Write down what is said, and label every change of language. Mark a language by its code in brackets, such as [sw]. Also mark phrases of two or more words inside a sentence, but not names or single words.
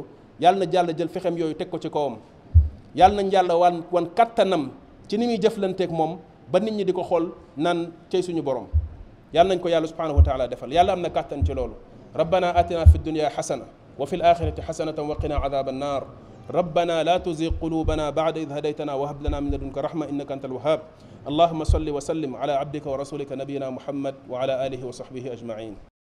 [wo] yàlla na yàlla jël fexem yooyu teg ko ci kawam yàlla nañ yàlla wan kattanam ci ni muy jëflanteeg moom ba nit ñi di ko xool naan cey suñu borom yàlla nañ ko yàlla [ar] سبحانه وتعالى [wo] defal yàlla am na kattan ci loolu [ar] ربنا آتنا في الدنيا حسنة وفي الآخرة حسنة وقنا عذاب النار ربنا لا تزغ قلوبنا بعد إذ هديتنا وهب لنا من لدنك رحمة إنك أنت الوهاب اللهم صل وسلم على عبدك ورسولك نبينا محمد وعلى آله وصحبه أجمعين